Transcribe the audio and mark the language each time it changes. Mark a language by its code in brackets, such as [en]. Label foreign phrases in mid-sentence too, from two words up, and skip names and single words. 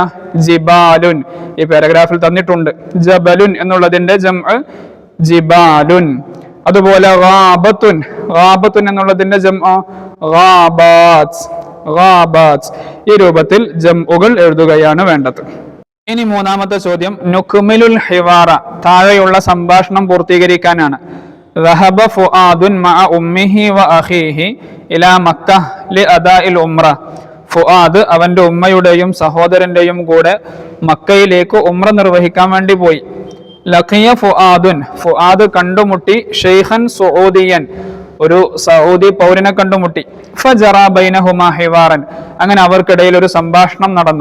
[ml] ജിബാലുൻ. ഈ പാരഗ്രാഫിൽ തന്നിട്ടുണ്ട്. ജബലുൻ എന്നുള്ളതിന്റെ ജംഅ ജിബാലുൻ. അതുപോലെ ഗാബത്തുൻ, ഗാബത്തുൻ എന്നുള്ളതിന്റെ ജംഅ ഗാബാത്ത്, ഗാബാത്ത്. ഈ രൂപത്തിൽ ജംഉകൾ എഴുതുകയാണ് വേണ്ടത്. ഇനി മൂന്നാമത്തെ ചോദ്യം [ar] نكمل الحوار, [ml] താഴെയുള്ള സംഭാഷണം പൂർത്തീകരിക്കാനാണ്. [ar] ذهب فؤاد مع أمه وأخيه إلى مكة لأداء العمرة. [ml] ഫുആദ് അവന്റെ ഉമ്മയുടെയും സഹോദരന്റെയും കൂടെ മക്കയിലേക്ക് ഉംറ നിർവഹിക്കാൻ വേണ്ടി പോയി. [ar] لقي فؤاد, [ml] ഫുആദ് കണ്ടുമുട്ടി [ar] شيخا سعوديا, [ml] ഒരു സൗദി പൗരനെ കണ്ടുമുട്ടി. [ar] فجرى بينهما حوار, [ml] അങ്ങനെ അവർക്കിടയിൽ ഒരു സംഭാഷണം നടന്നു.